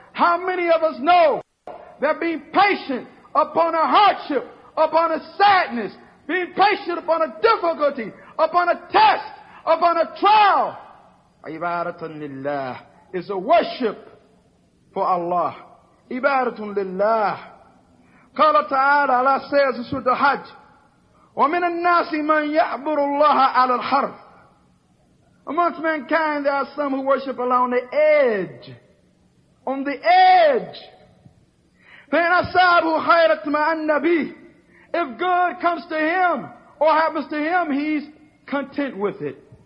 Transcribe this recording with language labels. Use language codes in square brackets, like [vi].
[en] How many of us know that being patient upon a hardship, upon a sadness, being patient upon a difficulty, upon a test, upon a trial, [ar] ibadatun lillah, [en] is a worship for Allah. [ar] Ibadatun lillah. قال تعالى, [en] Allah says in Surah Hajj, [ar] وَمِنَ النَّاسِ مَنْ يَعْبُرُ اللَّهَ عَلَى الْحَرْفِ. [en] Amongst mankind there are some who worship Allah on the edge. On the edge. [ar] فَإِنْ أَصَابُهُ خَيْرًا اطْمَأَنَّ بِهِ. [en] If good comes to him or happens to him, he's content with it.